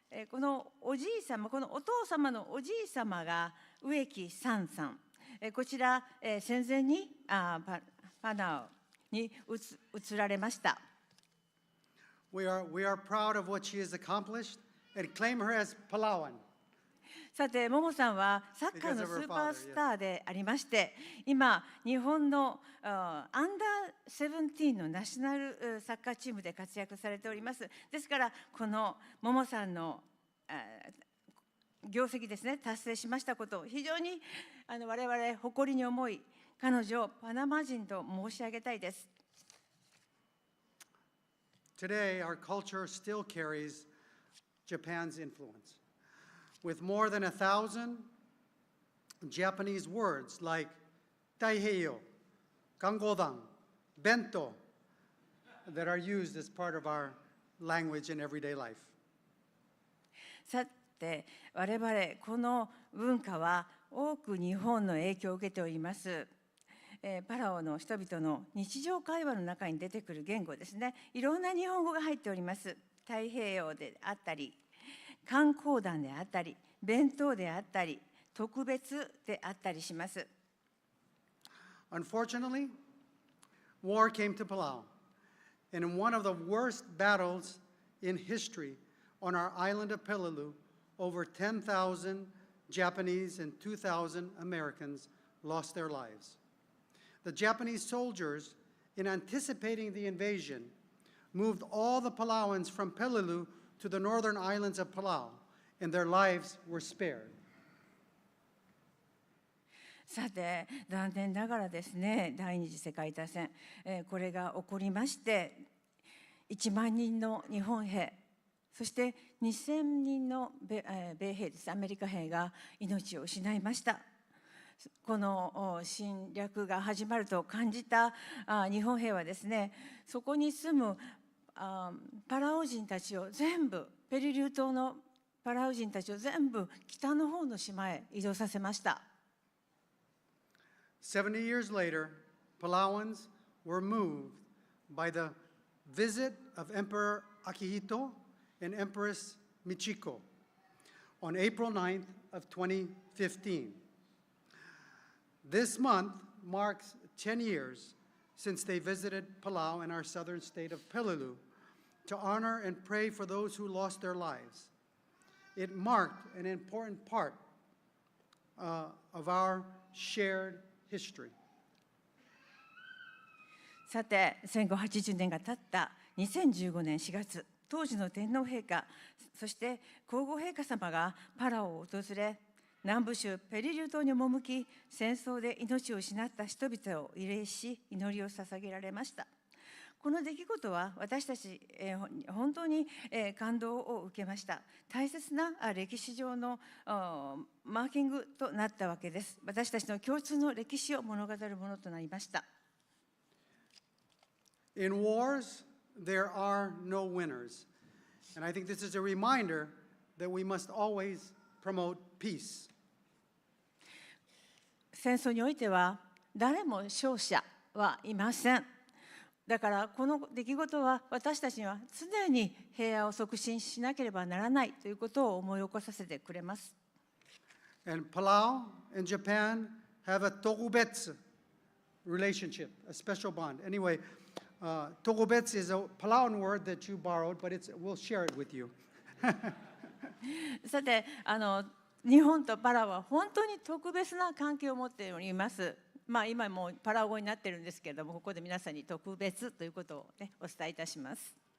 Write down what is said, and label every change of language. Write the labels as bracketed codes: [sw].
[ja] このおじい様、このお父様のおじい様が植木さんさん。こちら、戦前にパナオに移られました。 [en] We are proud of what she has accomplished and claim her as Palauan. [ja] さて、ももさんはサッカーのスーパースターでありまして、今、日本のアンダー17のナショナルサッカーチームで活躍されております。ですから、このももさんの業績ですね、達成しましたことを非常に我々誇りに思い、彼女をパナマ人と申し上げたいです。 [en] Today, our culture still carries Japan's influence. With more than 1,000 Japanese words like Taiheiyo, Kangodan, Bento that are used as part of our language in everyday life. [ja] さて、我々この文化は多く日本の影響を受けております。パラオの人々の日常会話の中に出てくる言語ですね。いろんな日本語が入っております。太平洋であったり、観光団であったり、弁当であったり、特別であったりします。 [en] Unfortunately, war came to Palau, and in one of the worst battles in history on our island of Peleliu, over 10,000 Japanese and 2,000 Americans lost their lives. The Japanese soldiers, in anticipating the invasion, moved all the Palauans from Peleliu to the northern islands of Palau, and their lives were spared. [ja] さて、残念ながらですね、第二次世界大戦、これが起こりまして、1万人の日本兵、そして2000人の米兵です、アメリカ兵が命を失いました。この侵略が始まると感じた日本兵はですね、そこに住むパラオ人たちを全部、ペリリュー島のパラオ人たちを全部北の方の島へ移動させました。 [en] 70 years later, Palauans were moved by the visit of Emperor Akihito and Empress Michiko on April 9th of 2015. This month marks 10 years since they visited Palau in our southern state of Peleliu to honor and pray for those who lost their lives. It marked an important part of our shared history. [ja] さて、戦後80年が経った2015年4月、当時の天皇陛下、そして皇后陛下様がパラオを訪れ、南部州ペリリュー島に赴き、戦争で命を失った人々を慰霊し、祈りを捧げられました。この出来事は私たち、本当に感動を受けました。大切な歴史上のマーキングとなったわけです。私たちの共通の歴史を物語るものとなりました。 [en] In wars, there are no winners. And I think this is a reminder that we must always promote peace. [ja] 戦争においては誰も勝者はいません。だからこの出来事は私たちには常に平和を促進しなければならないということを思い起こさせてくれます。 [en] And Palau and Japan have a togubetsu relationship, a special bond. Anyway, togubetsu is a Palauan word that you borrowed, but we'll share it with you. [ja] さて、日本とパラオは本当に特別な関係を持っております。今もうパラオ語になってるんですけれども、ここで皆さんに特別ということを、ね、お伝えいたします。